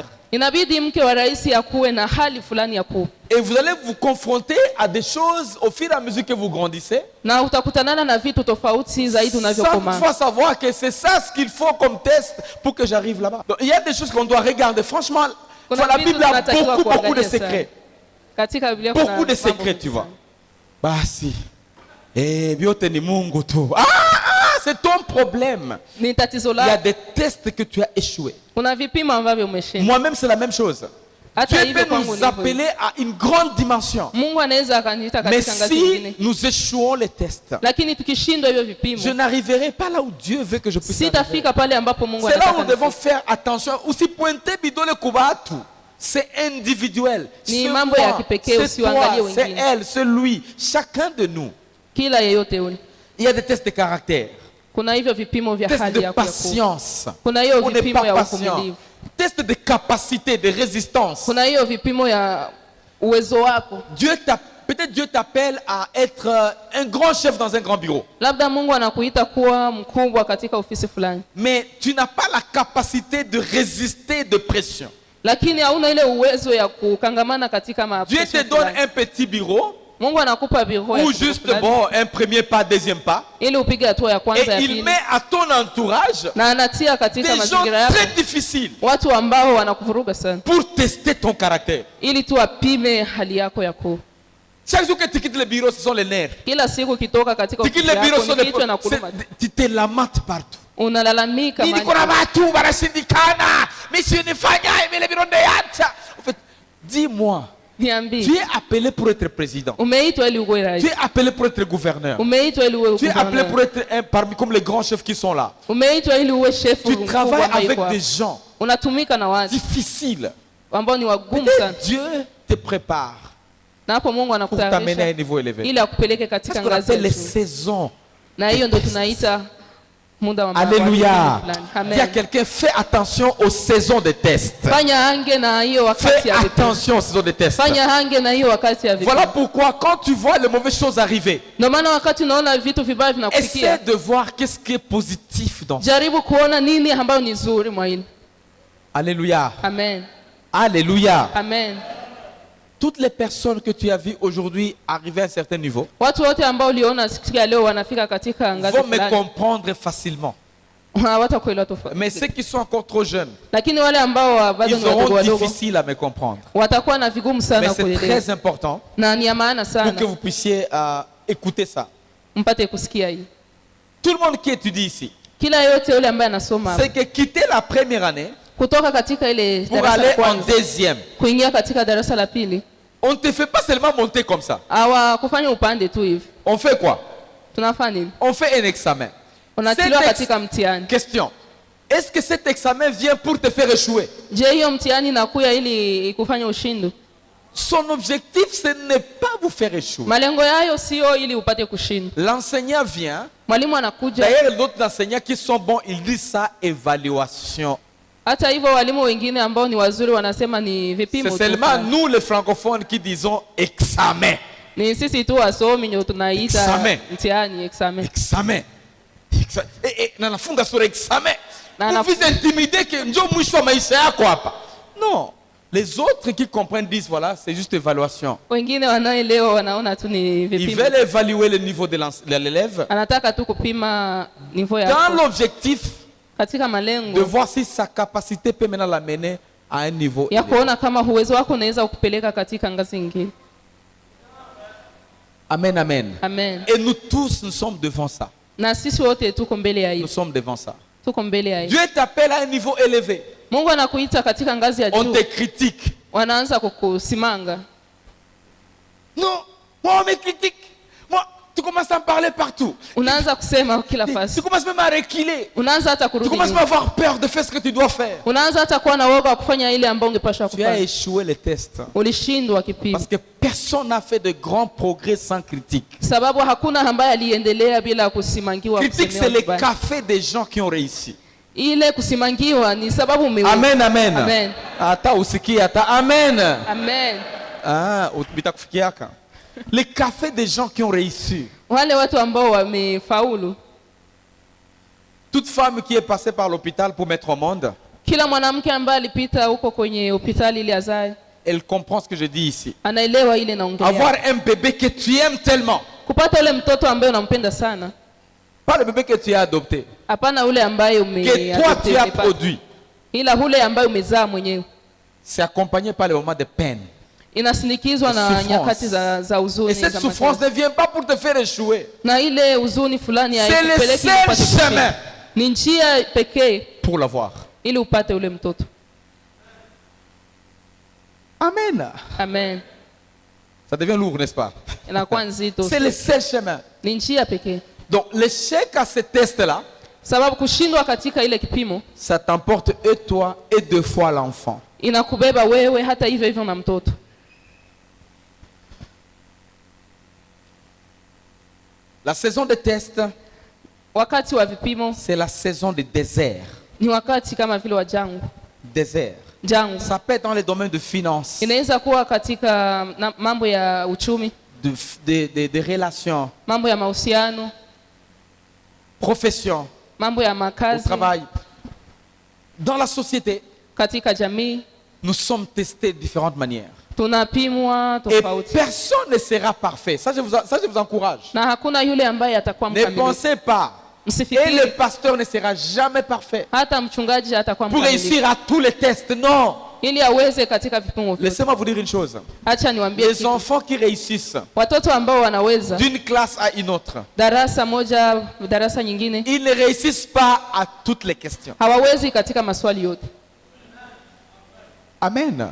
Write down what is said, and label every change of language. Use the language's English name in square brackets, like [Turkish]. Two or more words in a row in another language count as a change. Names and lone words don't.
[Swahili] Inabidi mke wa rais akuwe na hali fulani ya kuwa, [French] Et vous allez vous confronter à des choses au fur et à mesure que vous grandissez, [Swahili] na utakutanana na vitu tofauti zaidi [French] sans [Swahili] unavyokomaa. [French] toutefois savoir que c'est ça ce qu'il faut comme test pour que j'arrive là-bas. Donc, il y a des choses qu'on doit regarder. Franchement, [Swahili] Kuna [French] la [Swahili] vitu [French] Bible a [Swahili] tunatakiwa [French] beaucoup de [Swahili] kuangalia sana. [French] secrets. [Swahili] Katika Biblia kuna [French] Beaucoup de [Swahili] mambo [French] secrets, [Swahili] mengi [French] tu vois. [Swahili] sana. Basi. Biote ni Mungu tu. [French] C'est ton problème. [Swahili] Ni tatizo [French] Il y a [Swahili] lako. [French] des tests que tu as échoué. [Swahili] Kuna vipimo ambavyo umeshinda. [French] Moi-même, c'est la même chose. [Swahili] Hata [French] Dieu [Swahili] hivyo [French] peut [Swahili] kwangu [French] nous [Swahili] ni hivyo. [French] appeler à une grande dimension. [Swahili] Mungu anaweza akaniita [French] Mais [Swahili] katika ngazi [French] si [Swahili] nyingine, [French] nous échouons les tests, [Swahili] lakini tukishindwa hivyo [French] je [Swahili] vipimo, [French] n'arriverai pas là où Dieu veut que je puisse arriver. [Swahili] sitafika pale ambapo Mungu [French] C'est là où [Swahili] anataka [French] nous devons [Swahili] nifike. [French] faire attention. Aussi pointer [Swahili] bidole kubatu. [French] C'est individuel. [Swahili] Ni [French] C'est [Swahili] mambo ya [French] moi, [Swahili] kipekee, [French] c'est [Swahili] usiangalie [French] toi, c'est [Swahili] wengine. [French] elle, c'est lui. Chacun de nous. [Swahili] Kila yeyote yule, [French] Il y a des tests de caractère. [Swahili] kuna hivyo vipimo vya [French] Tests [Swahili] hali [French] de [Swahili] yako ya kuwa. [French] patience. [Swahili] Kuna hiyo [French] On n'est [Swahili] vipimo [French] pas [Swahili] ya [French] patient. [Swahili] uvumilivu. [French] Test de capacité, de résistance. [Swahili] Kuna hiyo vipimo ya uwezo wako. [French] Peut-être Dieu t'appelle à être un grand chef dans un grand bureau. [Swahili] Labda Mungu anakuita kuwa mkubwa katika ofisi fulani, [French] Mais tu n'as pas la capacité de résister de pression. [Swahili] lakini hauna ile uwezo ya kukangamana katika [French] Dieu te [Swahili] mapression [French] donne [Swahili] fulani. [French] un petit bureau. [Swahili] Mungu anakupa viroho ya [French] Ou [Swahili] kiroho [French] juste, [Swahili] fulani, [French] bon, un premier pas, deuxième pas. [Swahili] ili upige hatua ya [French] Et [Swahili] kwanza ya [French] il [Swahili] pili, [French] met à ton entourage [Swahili] na anatia katika [French] des gens [Swahili] mazingira yako [French] très difficiles [Swahili] watu ambao wanakuvuruga sana, [French] pour tester ton caractère. [Swahili] ili tu apime hali yako ya koo. [French] Chaque jour que tu quittes le bureau, ce sont les nerfs. [Swahili] Kila siku ukitoka katika [French] Tu quittes [Swahili] ofisi [French] le bureau, ce [Swahili] yako [French] sont [Swahili] ni kichwa na kuluma, [French] tu te lamentes partout. [Swahili] unalalamika Nini mahali kuna watu wanashindikana, mimi nifanya hivi [French] le bureau de [Swahili] yata. [French] En fait, dis-moi, tu [Swahili] niambi, [French] es appelé pour être président. [Swahili] umeitwa ili uwe [French] Tu [Swahili] rais, [French] es appelé pour être gouverneur. [Swahili] umeitwa ili uwe [French] Tu es appelé [Swahili] guverneur, [French] pour être un parmi comme les grands chefs qui sont là. [Swahili] umeitwa ili uwe chef [French] Tu travailles [Swahili] ambaye [French] avec [Swahili] yuko [French] des [Swahili] hapo. [French] gens [Swahili] Unatumika na watu [French] difficiles. [Swahili] ambao ni wagumu [French] Et [Swahili] sana, [French] Dieu te prépare [Swahili] na hapo Mungu [French] pour t'amener à un [Swahili] anakutayarisha [French] niveau élevé. [Swahili] ili akupeleke [French] C'est [Swahili] katika [French] ce qu'on [Swahili] ngazi [French] appelle [Swahili] ya [French] les [Swahili] juu, [French] saisons. [Swahili] na hiyo ndio tunaita muda wa [French] Alléluia. [Swahili] fulani. [French] Dis à [Swahili] Amen. [French] quelqu'un, fais attention aux saisons de test. [Swahili] Fanya hange na hiyo [French] Fais [Swahili] wakati ya vipimo. [French] attention aux saisons de test. [Swahili] Fanya hange na hiyo wakati ya vipimo. [French] Voilà pourquoi quand tu vois les mauvaises choses arriver, [Swahili] Ndio maana wakati unaona vitu vibaya vinakufikia, [French] essaie de voir qu'est-ce qui est positif dans ça. [Swahili] jaribu kuona nini ambayo ni nzuri mwa hili. [French] Alléluia. [Swahili] Amen. [French] Alléluia. [Swahili] Amen. [French] Toutes les personnes que tu as vues aujourd'hui arriver à un certain niveau [Swahili] Watu wote ambao uliona siku ya leo wanafika katika ngazi [French] vont me [Swahili] fulani, [French] comprendre facilement. [Swahili] hawatakuelewa tofauti. [French] Mais ceux qui sont encore trop jeunes, [Swahili] Lakini wale ambao bado [French] ils [Swahili] ni wadogo [French] auront [Swahili] wadogo [French] difficile à me comprendre. [Swahili] watakuwa na vigumu [French] Mais [Swahili] sana [French] c'est [Swahili] kuelewa, [French] très important [Swahili] na ni ya maana [French] pour que [Swahili] sana [French] vous puissiez écouter ça. [Swahili] mpate kusikia hii. [French] Tout le monde qui étudie ici, [Swahili] Kila yote yule ambaye anasoma [French] c'est que quitter la première année [Swahili] kutoka katika ile [French] pour [Swahili] darasa la [French] aller en [Swahili] kwanza [French] deuxième, [Swahili] kuingia katika darasa la pili, [French] on ne te fait pas seulement monter comme ça. [Swahili] hawakufanya upande tu hivi. [French] On fait quoi? [Swahili] Tunafanya nini? [French] On fait un examen. [Swahili] Unatiliwa [French] Cet [Swahili] katika mtihani. [French] Question. Est-ce que cet examen vient pour te faire échouer? [Swahili] Je, hiyo mtihani inakuya ili ikufanye ushindwe? [French] Son objectif, ce n'est pas vous faire échouer. [Swahili] Malengo yayo sio ili upate kushinda. [French] L'enseignant vient. [Swahili] Mwalimu anakuja. [French] D'ailleurs, d'autres enseignants qui sont bons, ils disent ça évaluation. [Swahili] Hata hivyo walimu wengine ambao ni wazuri wanasema ni vipimo [French] C'est [Swahili] tu. [French] seulement nous, les francophones, qui disons examen. [Swahili] Ni sisi tu wasomi ndio tunaita [French] Examen. [Swahili] mtihani examen. Examen. Nanafunga sura examen. Na [French] Vous vous intimidez que [Swahili] njo mwisho wa maisha yako hapa. [French] Non. Les autres qui comprennent disent voilà, c'est juste évaluation. [Swahili] Wengine wanaoelewa wanaona tu ni [French] Ils [Swahili] vipimo. [French] veulent évaluer le niveau de l'élève [Swahili] Anataka tu kupima niveau [French] dans [Swahili] yako [French] l'objectif [Swahili] katika [French] de [Swahili] malengo [French] voir si sa capacité peut maintenant l'amener à un niveau [Swahili] ya [French] élevé. [Swahili] kuona kama uwezo wako unaweza kukupeleka katika ngazi nyingine. [French] Amen, amen. [Swahili] Amen. [French] Et nous tous, nous sommes devant ça. [Swahili] Na sisi wote tuko mbele ya [French] Nous [Swahili] hiyo. [French] sommes devant ça. [Swahili] Tuko mbele ya hiyo. [French] Dieu t'appelle à un niveau élevé. [Swahili] Mungu anakuita katika ngazi ya [French] On [Swahili] juu. [French] te critique. [Swahili] Wanaanza kukusimanga. [French] Non, moi on me critique. Moi, tu commences à me parler partout. [Swahili] Unaanza kusema kila [French] Tu [Swahili] fasi. [French] commences même à reculer. [Swahili] Unaanza hata [French] Tu [Swahili] kurudi [French] commences même à [Swahili] nyuma. [French] avoir peur de faire ce que tu dois faire. [Swahili] Unaanza hata kuwa na woga wa kufanya ile ambayo ungepaswa [French] Tu as [Swahili] kufanya. [French] échoué les tests. [Swahili] Ulishindwa kipimo. [French] Parce que personne n'a fait de grands progrès sans critique. [Swahili] Sababu hakuna ambaye aliendelea bila kusimangiwa. [French] Critique, c'est [Swahili] kusemewa [French] le [Swahili] vibaya. [French] café des gens qui ont réussi. [Swahili] Ile kusimangiwa ni sababu [French] Amen, amen. [Swahili] Amen. Ata usikie, ata amen. Amen. Ah, bitakufikiaka. [French] Le café des gens qui ont réussi. [Swahili] Wale watu ambao wamefaulu. [French] Toute femme qui est passée par l'hôpital pour mettre au monde, [Swahili] Kila mwanamke ambaye alipita huko kwenye hospitali ili azae [French] elle comprend ce que je dis ici. [Swahili] anaelewa ile naongelea. [French] Avoir un bébé que tu aimes tellement. [Swahili] Kupata ule mtoto ambaye unampenda sana. [French] Pas le bébé que tu as adopté. [Swahili] Hapana ule ambaye [French] Que toi tu as produit. [Swahili] Ila ule ambaye umezaa mwenyewe. [French] C'est accompagné par les moments de peine. [Swahili] Inasindikizwa na [French] Souffrance. [Swahili] nyakati za huzuni. [French] Et cette [Swahili] za [French] souffrance [Swahili] majonzi. [French] ne vient pas pour te faire échouer. [Swahili] Na ile huzuni fulani [French] C'est le [Swahili] haikupeleki [French] seul [Swahili] upate [French] chemin [Swahili] kushinda. Ni njia pekee [French] pour l'avoir. [Swahili] ili upate ule mtoto. [French] Amen. [Swahili] Amen. [French] Ça devient lourd, n'est-ce pas? [Swahili] Inakuwa nzito. [French] C'est le seul chemin. [Swahili] Ni njia pekee. [French] Donc l'échec à ce test-là, [Swahili] Sababu kushindwa katika ile kipimo [French] ça t'emporte et toi et deux fois l'enfant. [Swahili] inakubeba wewe hata hivyo hivyo na mtoto. [French] La saison de test, [Swahili] Wakati wa vipimo [French] c'est la saison de désert. [Swahili] ni wakati kama vile wa jangwa. [French] Désert. [Swahili] Jangwa [French] Ça peut être dans les domaines de finance, [Swahili] inaweza kuwa katika mambo ya uchumi, [French] de relations, [Swahili] mambo ya mahusiano, [French] profession, [Swahili] mambo ya [French] au [Swahili] makazi, [French] travail. Dans la société, [Swahili] katika jamii. [French] nous sommes testés de différentes manières. [Swahili] tunapimwa [French] Et [Swahili] tofauti, [French] personne ne sera parfait. Ça, je vous encourage. [Swahili] na hakuna yule ambaye atakuwa [French] Ne [Swahili] mkamilifu. [French] pensez pas. Et [Swahili] Msifikiri [French] le pasteur ne sera jamais parfait [Swahili] hata mchungaji atakuwa [French] pour [Swahili] mkamilifu [French] réussir à tous les tests. Non. [Swahili] ili aweze katika vipimo vyote. [French] Laissez-moi vous dire une chose. [Swahili] Acha niwaambie [French] Les [Swahili] kitu. [French] enfants qui réussissent [Swahili] Watoto ambao wanaweza [French] d'une classe à une autre, [Swahili] darasa moja darasa nyingine [French] ils ne réussissent pas à toutes les questions. [Swahili] hawawezi katika maswali yote. Amen.